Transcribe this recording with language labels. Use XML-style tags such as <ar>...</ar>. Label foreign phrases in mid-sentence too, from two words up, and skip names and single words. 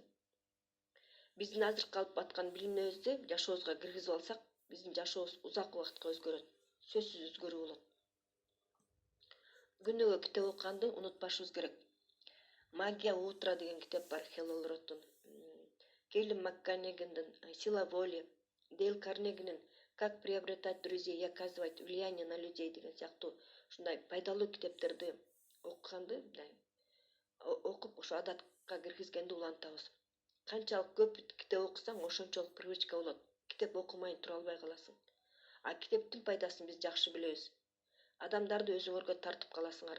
<ky>Биздин азыркы алып аткан билимибизди жашообузга киргизип алсак, биздин жашообуз узак убакытка өзгөрөт. Сөзсүз өзгөрүү болот. Күнүгө китеп окуганды унутпашыбыз керек.</ky> <ru>«Магия утра»</ru> <ky>деген китеп бар, Хелл Роттун. Келли Макканегиндин</ky> <ru>«Сила воли»,</ru> <ky>Дейл Карнегинин</ky> <ru>«Как приобретать друзей и оказывать влияние на людей»</ru> <ky>деген сыяктуу ушундай пайдалуу китептерди окуганды, окуп ошо адатка киргизгенди улантабыз. Канчалык көп китеп окусаң, ошончолук привычка болот. Китеп окумайын тура албай каласың. А китептин пайдасын биз жакшы билебиз. Адамдарды өзүңөргө тартып каласыңар.</ky>